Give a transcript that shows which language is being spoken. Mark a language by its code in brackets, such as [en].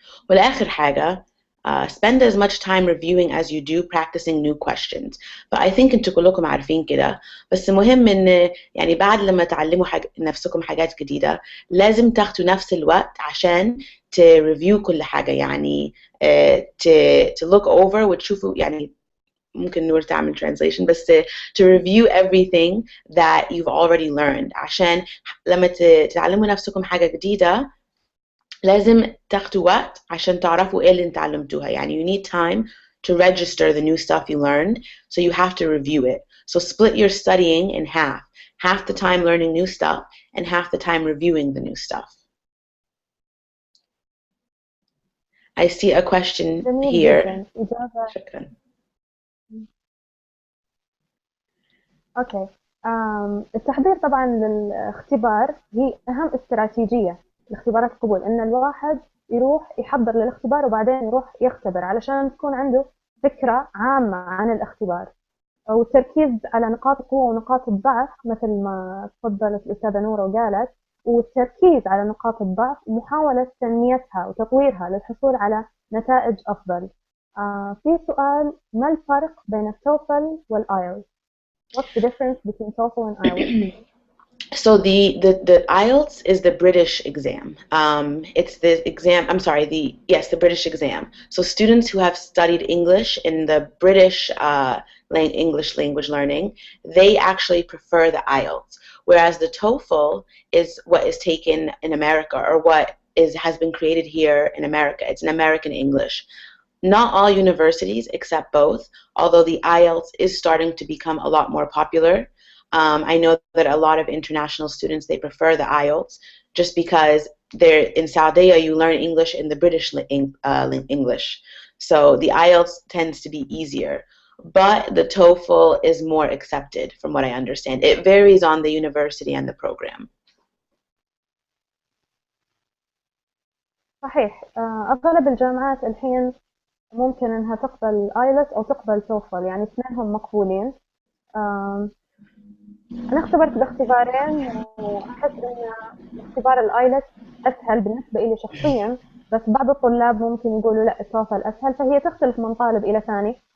[ar] والآخر حاجة [en] spend as much time reviewing as you do practicing new questions. I think [ar] انتوا كلكم عارفين كده، بس مهم ان يعني بعد لما تعلموا نفسكم حاجات جديدة لازم تاخدوا نفس الوقت عشان تريفيو كل حاجة، يعني [en] to look over [ar] وتشوفوا، يعني ممكن نور تعمل translation، بس [en] to review everything that you've already learned، [ar] عشان لما تعلموا نفسكم حاجة جديدة لازم تاخدوا وقت عشان تعرفوا ايه اللي اتعلمتوها. [en] يعني you need time to register the new stuff you learned, so you have to review it. So split your studying in half the time learning new stuff and half the time reviewing the new stuff. I see a question [ar] جميل [en] here. [ar] جدا. إجابة. شكرا. أوكي. التحضير طبعا للاختبار هي أهم استراتيجية لاختبارات القبول، إن الواحد يروح يحضر للاختبار وبعدين يروح يختبر علشان تكون عنده فكرة عامة عن الاختبار، والتركيز على نقاط القوة ونقاط الضعف مثل ما تفضلت الأستاذة نورة وقالت، والتركيز على نقاط الضعف ومحاولة تنميتها وتطويرها للحصول على نتائج أفضل. في سؤال: ما الفرق بين التوفل والآيلتس؟ [en] What's the difference between TOEFL and IELTS? So the IELTS is the British exam. It's the exam, I'm sorry, the British exam. So students who have studied English in the British English language learning, they actually prefer the IELTS. Whereas the TOEFL is what is taken in America, or what has been created here in America. It's an American English. Not all universities accept both, although the IELTS is starting to become a lot more popular. I know that a lot of international students, they prefer the IELTS just because they're in Saudiya, you learn English in the British English. So the IELTS tends to be easier. But the TOEFL is more accepted from what I understand. It varies on the university and the program. [ar] صحيح. أغلب الجامعات الحين ممكن إنها تقبل IELTS أو تقبل TOEFL، يعني اثنينهم مقبولين. أنا اختبرت الاختبارين وأحس إن اختبار الآيلتس أسهل بالنسبة لي شخصيا، بس بعض الطلاب ممكن يقولوا لا التوفل أسهل، فهي تختلف من طالب إلى ثاني.